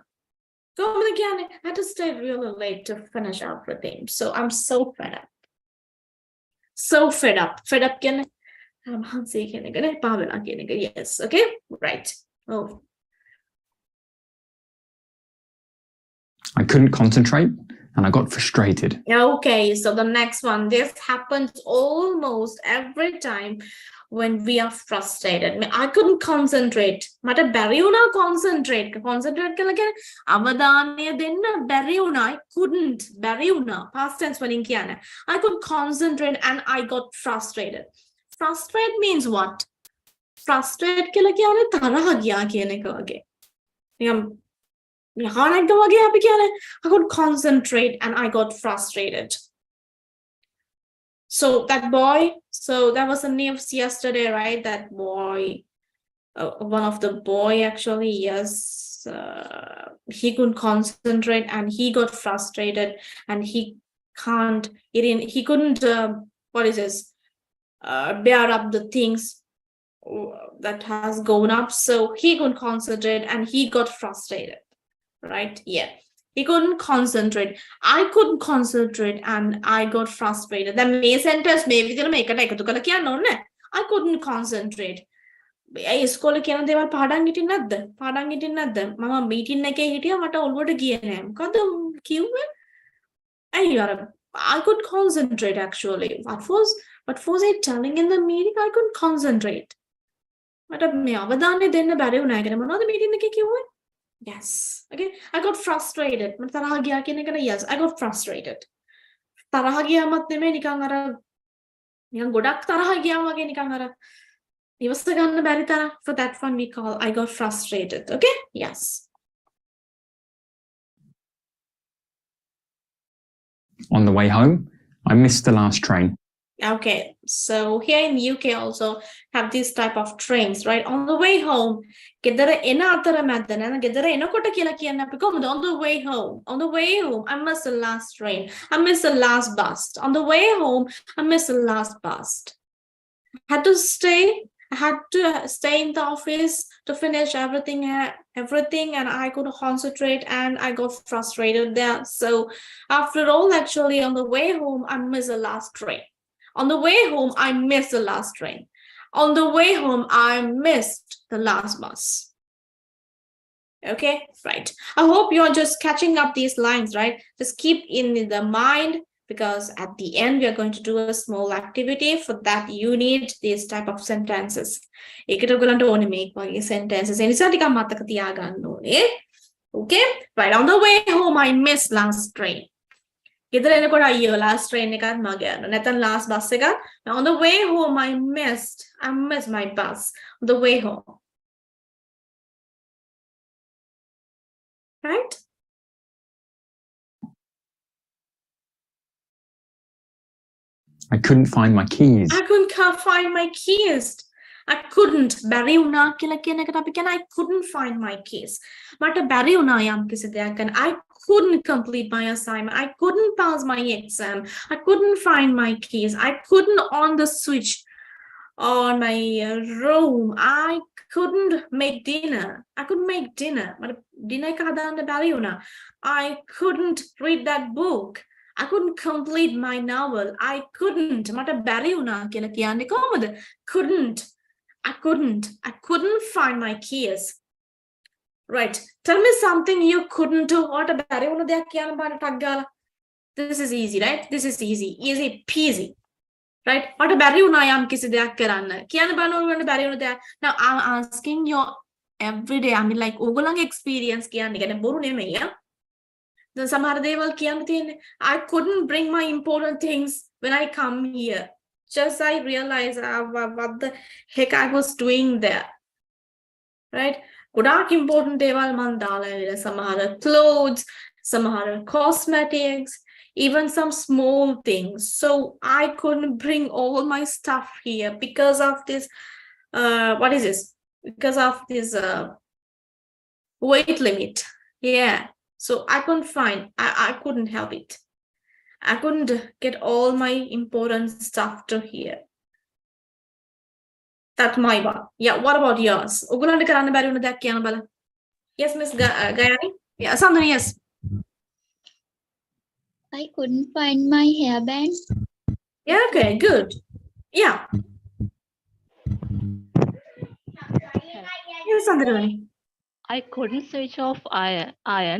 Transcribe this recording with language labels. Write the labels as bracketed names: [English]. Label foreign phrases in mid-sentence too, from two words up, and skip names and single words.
[English] I had to stay really late to finish everything. So I'm so fed up. Fed up can yes, okay, right. Oh, I couldn't concentrate and I got frustrated. Okay, so the next one, this happens almost every time when we are frustrated. I couldn't concentrate. [Sinhala] Mata bari una concentrate kala කියන්නේ අවධානය දෙන්න බැරි වුණා. [English] I couldn't [Sinhala] බැරි වුණා. [English] Past tense [Sinhala] වලින් කියන්නේ. [English] I couldn't concentrate and I got frustrated. Frustrate means what? Frustrate [Sinhala] කියලා කියන්නේ තරහ ගියා කියන එක වගේ. නිකම් යහනක් වගේ අපි කියන්නේ [English] I couldn't concentrate and I got frustrated. So that was the news yesterday, right? That boy, one of the boy actually, yes, he couldn't concentrate and he got frustrated and he couldn't bear up the things that has gone up. So he couldn't concentrate and he got frustrated, right? Yeah. He couldn't concentrate. I couldn't concentrate and I got frustrated. The may sentence maybe they'll make it. I couldn't concentrate. I school [Sinhala] කියන දේවල් පාඩම් හිටින්නේ නැද්ද? පාඩම් හිටින්නේ නැද්ද? මම මීටින් එකේ හිටියා මට ඔළුවට ගියේ නෑ. මොකද කිව්වේ? [English] I could concentrate actually. What was I telling in the meeting? I couldn't concentrate. [Sinhala] මට මේ අවධානය දෙන්න බැරි වුණා. ඒකට මොනවද මීටින් එකේ කිව්වේ? [English] Yes. Okay. I got frustrated. [Sinhala] මට තරහ ගියා කියන එකට [English] yes. I got frustrated. [Sinhala] තරහ ගියාමත් නෙමෙයි නිකන් අර නිකන් ගොඩක් තරහ ගියා වගේ නිකන් අර ඉවස ගන්න බැරි තරම්. [English] For that one we call I got frustrated. Okay? Yes. On the way home, I missed the last train. Okay, so here in the UK also have this type of trains, right? On the way home, [Sinhala] ගෙදර එන අතර මැද නේද? ගෙදර එනකොට කියලා කියන්නේ අපි කොහොමද? [English] On the way home. On the way home, I missed the last train. I missed the last bus. On the way home, I missed the last bus. I had to stay in the office to finish everything, and I couldn't concentrate and I got frustrated there. So after all, actually, on the way home, I missed the last train. On the way home, I missed the last train. On the way home, I missed the last bus. Okay, right. I hope you're just catching up these lines, right? Just keep in the mind, because at the end, we are going to do a small activity. For that, you need these type of sentences. [Sinhala] ඒකට ඔයගලන්ට ඕනේ මේක වගේ sentences. ඒ නිසා ටිකක් මතක තියාගන්න ඕනේ. [English] Okay? Right. On the way home, I missed last train. [Sinhala] ගෙදර එනකොට අයියෝ [English] last train [Sinhala] එකත් මග යනවා. නැත්නම් [English] last bus [Sinhala] එකත්. [English] On the way home, I missed my bus. On the way home. Right? I couldn't find my keys. I couldn't find my keys. I couldn't. [Sinhala] බැරි වුණා කියලා කියන එකට අපි කියන [English] I couldn't find my keys. [Sinhala] මට බැරි වුණා යම් කිසි දෙයක් ගන්න. [English] I couldn't complete my assignment. I couldn't pass my exam. I couldn't find my keys. I couldn't on the switch on my room. I couldn't make dinner. I couldn't make dinner. [Sinhala] මට dinner එක හදාන්න බැරි වුණා. [English] I couldn't read that book. I couldn't complete my novel. I couldn't. මට බැරි වුණා කියලා කියන්නේ කොහොමද? Couldn't. I couldn't find my keys. Right. Tell me something you couldn't do. [Sinhala] What බැරි වුණ දෙයක් කියන්න බෑ ටක් ගාලා. [English] This is easy, right? This is easy. Easy peasy. Right? [Sinhala] මට බැරි වුණා යම් කිසි දෙයක් කරන්න. කියන්න බෑ ඕගොල්ලන්ට බැරි වුණ දෙයක්. [English] Now I'm asking your everyday. I mean like [Sinhala] ඕගොල්ලන්ගේ experience කියන්නේ කියන්නේ බොරු නෙමෙයි. Then සමහර දේවල් කියන්න තියෙන්නේ. [English] I couldn't bring my important things when I come here. Just I realized what the heck I was doing there. Right? [Sinhala] ගොඩාක් important දේවල් මන් දාලා ඇවිල්ලා සමහර clothes, සමහර cosmetics, [English] even some small things. So I couldn't bring all my stuff here because of this what is this? Because of this weight limit. Yeah. So I couldn't help it. I couldn't get all my important stuff to here. That's my one. Yeah, what about yours? [Sinhala] ඔයගොල්ලන්ට කරන්න බැරි වුණ දෙයක් කියන්න බලන්න. [English] Yes, Miss Gayani? Yeah, Sandhani, yes. I couldn't find my hairband. Yeah, okay, good. Yeah. Yes, Sandhani. I couldn't switch off iron.